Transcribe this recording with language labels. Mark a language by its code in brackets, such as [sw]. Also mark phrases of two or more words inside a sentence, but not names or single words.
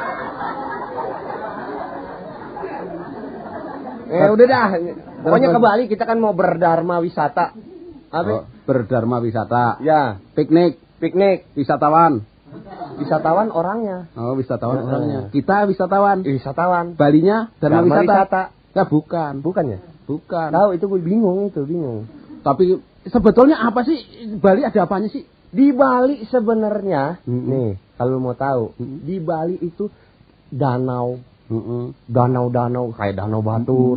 [id] Udah dah. Pokoknya ke Bali kita kan mau berdharma wisata. Apa? Berdharma wisata. Ya. Piknik. Wisatawan. Wisatawan orangnya. Oh, wisatawan orangnya. Kita wisatawan. Wisatawan. Balinya dharma wisata. Ya bukan. Bukan ya? Bukan. Tahu itu gue bingung. Tapi sebetulnya apa sih Bali ada apanya sih? Di Bali sebenarnya nih kalau mau tahu di Bali itu danau. Danau-danau kayak danau Batur.